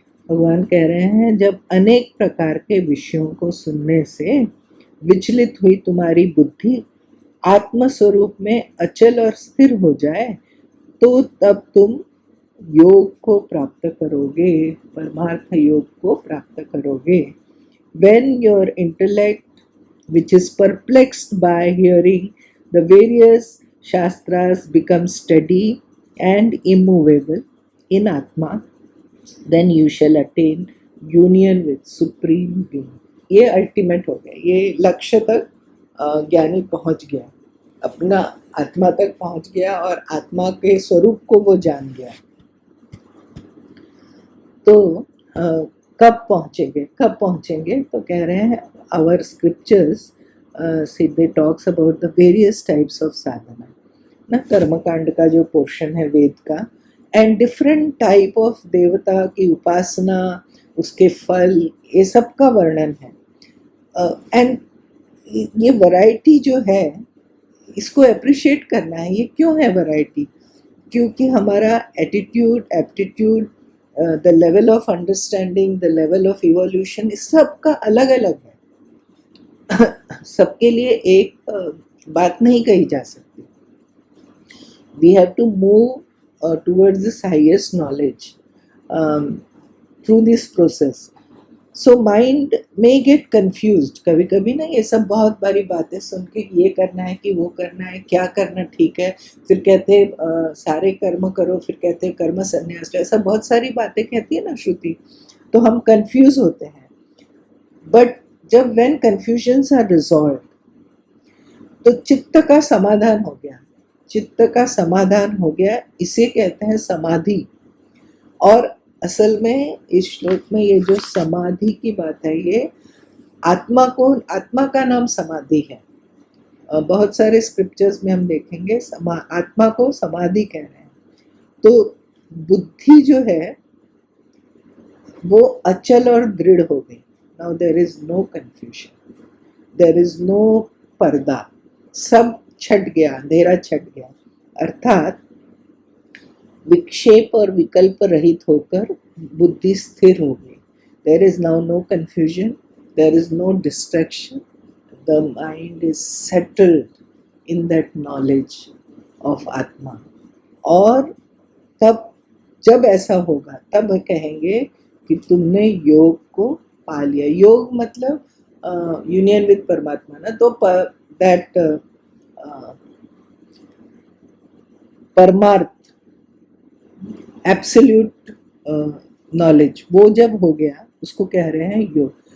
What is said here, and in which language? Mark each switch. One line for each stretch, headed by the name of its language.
Hindi: भगवान कह रहे हैं, जब अनेक प्रकार के विषयों को सुनने से विचलित हुई तुम्हारी बुद्धि आत्मस्वरूप में अचल और स्थिर हो जाए, तो तब तुम योग को प्राप्त करोगे, परमार्थ योग को प्राप्त करोगे।
English: When your intellect, which is perplexed by hearing the various shastras, becomes steady and immovable in Atma, then you shall attain union with Supreme Being.
Hindi: ये अल्टीमेट हो गया, ये लक्ष्य तक ज्ञानी पहुंच गया, अपना आत्मा तक पहुंच गया और आत्मा के स्वरूप को वो जान गया। तो कब पहुंचेंगे तो कह रहे हैं
English: our scriptures they talks about the various types of
Hindi: साधना ना, कर्मकांड का जो पोर्शन है वेद का,
English: and different type of
Hindi: देवता की उपासना, उसके फल, ये सब का वर्णन है। एंड ये वैरायटी जो है इसको अप्रिशिएट करना है। ये क्यों है वैरायटी? क्योंकि हमारा attitude, aptitude,
English: the level of understanding, the level of evolution,
Hindi: इस सब का अलग अलग है। सबके लिए एक बात नहीं कही जा सकती।
English: We have to move towards this highest knowledge through this process. So mind may get confused.
Hindi: कभी कभी ना ये सब बहुत बारी बातें सुन के, ये करना है कि वो करना है, क्या करना ठीक है, फिर कहते सारे कर्म करो, फिर कहते कर्म संन्यास लो, ऐसा बहुत सारी बातें कहती है ना श्रुति, तो हम कंफ्यूज होते हैं। बट जब
English: when confusions are resolved,
Hindi: तो चित्त का समाधान हो गया, चित्त का समाधान हो गया, इसे कहते हैं समाधि। और असल में इस श्लोक में ये जो समाधि की बात है, ये आत्मा का नाम समाधि है। बहुत सारे स्क्रिप्चर्स में हम देखेंगे आत्मा को समाधि कह रहे हैं। तो बुद्धि जो है वो अचल और दृढ़ हो गई।
English: now there is no confusion, there is no
Hindi: पर्दा, सब छट गया,
English: अंधेरा छट गया।
Hindi: अर्थात विक्षेप और विकल्प रहित होकर बुद्धि स्थिर हो गई।
English: There is now no confusion, there is no distraction. The mind is settled in that knowledge of atma.
Hindi: और तब जब ऐसा होगा तब कहेंगे कि तुमने योग को पा लिया. योग मतलब
English: union with
Hindi: परमात्मा ना. तो दैट परमार्थ एब्सोल्यूट नॉलेज वो जब हो गया उसको कह रहे हैं योग.